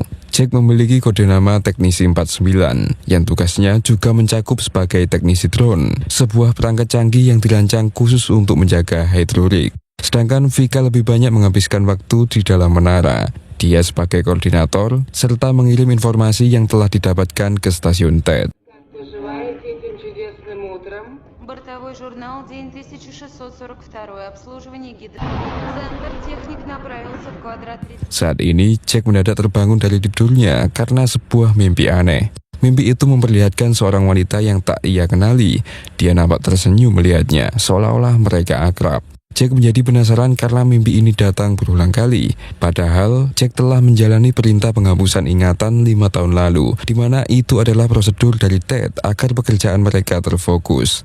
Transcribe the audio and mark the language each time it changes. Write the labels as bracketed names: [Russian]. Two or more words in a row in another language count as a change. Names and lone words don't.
[Indonesian] Jack memiliki kode nama Teknisi 49, yang tugasnya juga mencakup sebagai teknisi drone, sebuah perangkat canggih yang dirancang khusus untuk menjaga hidrolik. Sedangkan Vika lebih banyak menghabiskan waktu di dalam menara. Dia sebagai koordinator, serta mengirim informasi yang telah didapatkan ke stasiun TED. [Russian] Бортовой журнал, день 1642, обслуживание гидро. Центр техник направился в квадрат 30. [Indonesian] Saat ini, Jack mendadak terbangun dari tidurnya karena sebuah mimpi aneh. Mimpi itu memperlihatkan seorang wanita yang tak ia kenali. Dia nampak tersenyum melihatnya, seolah-olah mereka akrab. Jack menjadi penasaran karena mimpi ini datang berulang kali. Padahal, Jack telah menjalani perintah penghapusan ingatan 5 tahun lalu, di mana itu adalah prosedur dari TED agar pekerjaan mereka terfokus.